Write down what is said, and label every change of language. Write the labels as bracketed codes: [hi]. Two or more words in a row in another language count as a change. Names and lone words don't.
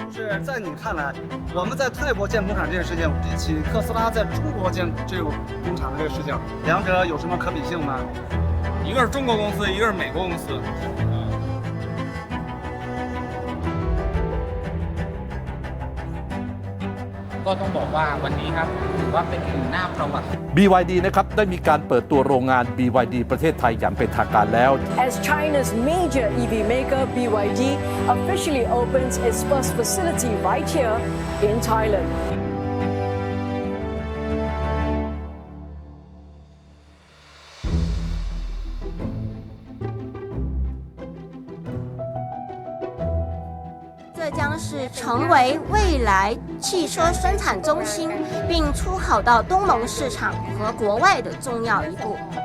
[zh] 是在你看来，我们在泰国建工厂这件事情，比起特斯拉在中国建这种工厂的这个事情，两者有什么可比性吗？一个是中国公司，一个是美国公司。 [th] ก็ต้องบอกว่าวันนี้ครับถือว่าเป็นอีกหน้าประวัติ BYD นะครับได้มีการเปิดตัวโรงงาน BYD ประเทศไทยอย่างเป็นทางการแล้ว [en] As China's major EV maker BYD officially opens its first facility right here in Thailand. [zh] 这将是成为未来汽车生产中心，并出口到东盟市场和国外的重要一步。